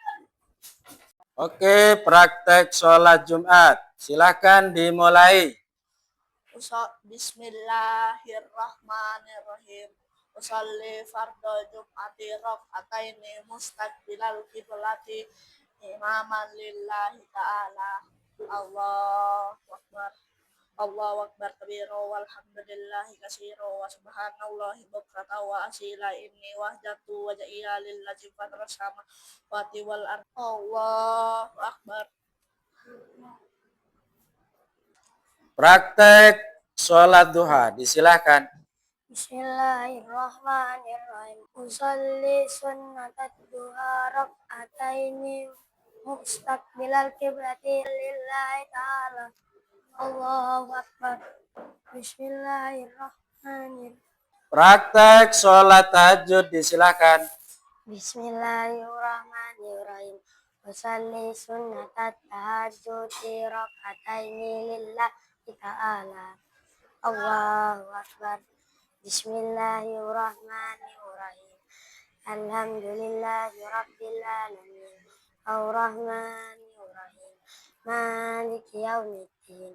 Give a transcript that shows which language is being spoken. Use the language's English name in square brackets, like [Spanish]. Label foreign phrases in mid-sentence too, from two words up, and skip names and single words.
[Indonesian] Oke, praktek sholat Jumat. Silakan dimulai. [Arabic] بسم الله الرحمن الرحيم. أصلي فرض الجمعة ركعتين مستقبل القبلة إماما لله تعالى. الله أكبر. الله أكبر كبيرا والحمد لله كثيرا وسبحان الله بكرة وأصيلا إني وجهت وجهي للذي فطر السماوات والأرض. الله أكبر. [Indonesian] Praktek sholat duha, disilahkan. [Arabic] بسم الله الرحمن الرحيم. أصلي سنة الضحى ركعتين مستقبل القبلة لله تعالى. الله أكبر. بسم الله الرحمن الرحيم. [Indonesian] Praktek sholat tahajud, disilahkan. [Arabic] بسم الله الرحمن الرحيم. أصلي سنة التهجد ركعتين لله تعالى. الله أكبر. بسم الله الرحمن الرحيم. الحمد لله رب العالمين. الرحمن الرحيم. مالك يوم الدين.